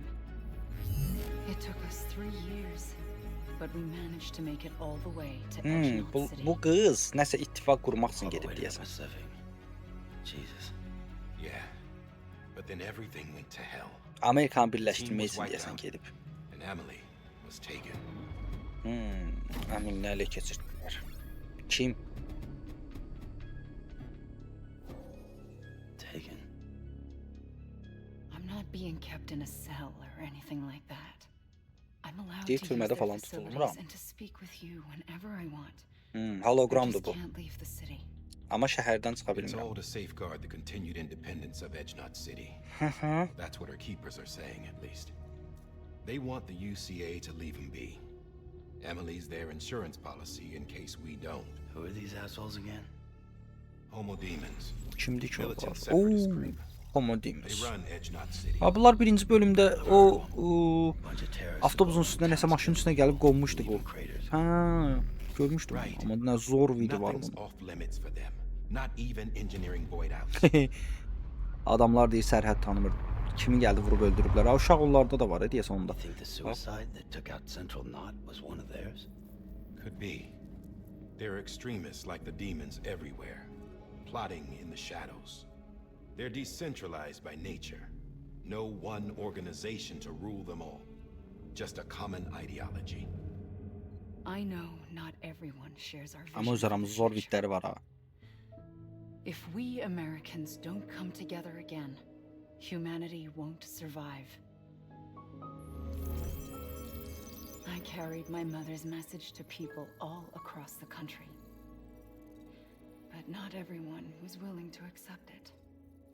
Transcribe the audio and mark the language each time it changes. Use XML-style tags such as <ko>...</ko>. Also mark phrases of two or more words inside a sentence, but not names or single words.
<en>It took us 3 years, but we managed to make it all the way to Edgemont</en> <az>Bu,</az> <en>City.</en> <az>bu qız nəsə ittifaq qurmaq üçün</az> <en>All the</en> <az>gedib</az> <en>way to the</en> <az>deyəsən.</az> <en>Pacific. Jesus. Yeah. But then everything went to hell.</en> <az>Amerikanı birləşdirmək üçün deyəsən gedib.</az> <en>And Emily was taken.</en> <az>Əminlə ələ keçirdilər. Kim?</az> <en>Taken. I'm not being kept in a cell or anything like that. I'm allowed</en> <az>Deyir,</az> <en>to use</en> <az>türmədə</az> <en>their</en> <az>falan</az> <en>facilities</en> <az>tutulmuram.</az> <en>and to speak with you whenever I want. I</en> <az>Hologramdır</az> <en>just</en> <az>bu.</az> <en>can't leave the city.</en> <az>Amma şəhərdən çıxa</az> <en>It's</en> <az>bilmirəm.</az> <en>all to safeguard the continued independence of Edgemont City. Hı. That's what our keepers are saying, at least. They want the UCA to leave him be. Emily's their insurance policy in case we don't. Who are these assholes again? Homo Demons.</en> <az>Kimdir ki o?</az> <en>Militant separatist group. Homo They Demons. run Edgemont City.</en> <az>Ha bunlar birinci bölümdə o</az> <en>Bunch of terrorists.</en> <az>avtobusun üstünə nəsə maşının üstünə gəlib qonmuşdu bu.</az> <en>Leaving craters.</en> <az>Ha, görmüşdüm.</az> <en>Right.</en> <az>Amma nə zor video var</az> <en>Nothing's</en> <az>bunun.</az> <en>off limits for them. Not even engineering void out.</en> <az>Adamlar deyir sərhəd tanımır. Kimi gəldi vurub öldürüblər. Ha uşaq onlarda da var deyəsən onda.</az> <en>You think the suicide that took out Central Knot was one of theirs? Could be. There are extremists like the demons everywhere, plotting in the shadows. They're decentralized by nature. No one organization to rule them all. Just a common ideology. I know not everyone shares our vision.</en> <az>Amma öz</az> <en>for the</en> <az>aramızda zor</az> <en>future.</en> <az>bitləri var ha.</az> <en>If we Americans don't come together again, humanity won't survive. I carried my mother's message to people all across the country. But not everyone was willing to accept it.</en>